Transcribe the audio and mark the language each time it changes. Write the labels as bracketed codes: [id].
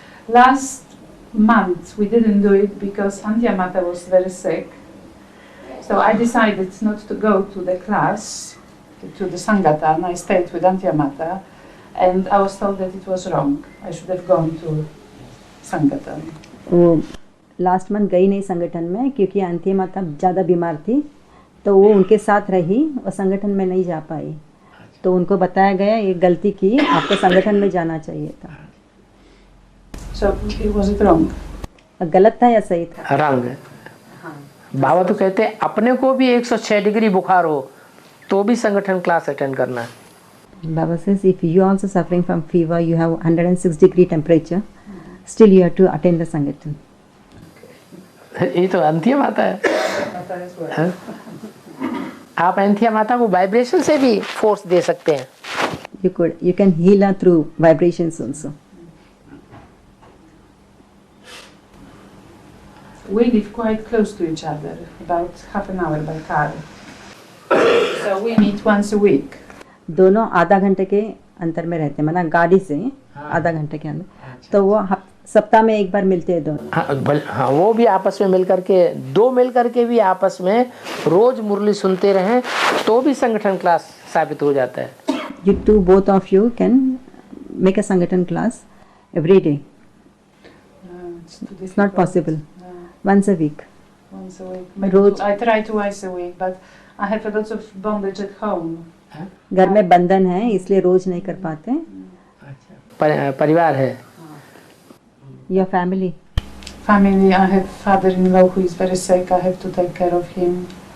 [en] Last month we didn't do it because Antiamata was very sick. So I decided not to go to the class, to the Sangatan. I stayed with Antiamata and I was told that it was wrong. I should have gone to Sangatan. [hi] वो last month गई नहीं संगठन में क्योंकि अंतिया माता ज़्यादा बीमार थी, तो वो उनके साथ रही और संगठन में नहीं जा पाई. तो उनको बताया गया ये गलती की, आपको संगठन में जाना चाहिए था. [en] So was it wrong? [hi] गलत था या सही था? रंग. बाबा तो कहते हैं अपने को भी 106 डिग्री बुखार हो तो भी संगठन क्लास अटेंड करना है. [en] Baba says if you are also suffering from fever, you have 106 degree temperature, still you have to attend the sangathan. [hi] ये तो अंतिया माता है. हाँ? आप अंतिया माता को वाइब्रेशन से भी फोर्स दे सकते हैं. [en] You can heal her through vibrations also. We live quite close to each other, about half an hour by car. So we meet once a week. [hi] दोनों आधा घंटे के अंतर में रहते हैं, माना गाड़ी से आधा घंटे के अंदर. तो वो सप्ताह में एक बार मिलते हैं दोनों. हाँ, वो भी आपस में मिलकर के मिलकर के भी आपस में रोज मुरली सुनते रहें तो भी संगठन क्लास साबित हो जाता है. [en] You two, both of you can make a sangathan class every day. It's not possible. Once a week. Once a week. [hi] Rose. [en] I try twice a week, but I have a lot of bondage at home. [hi] घर में बंधन है इसलिए रोज नहीं कर पाते. परिवार है. [en] Your family. Family, I have father-in-law who is very sick. I have to take care of him.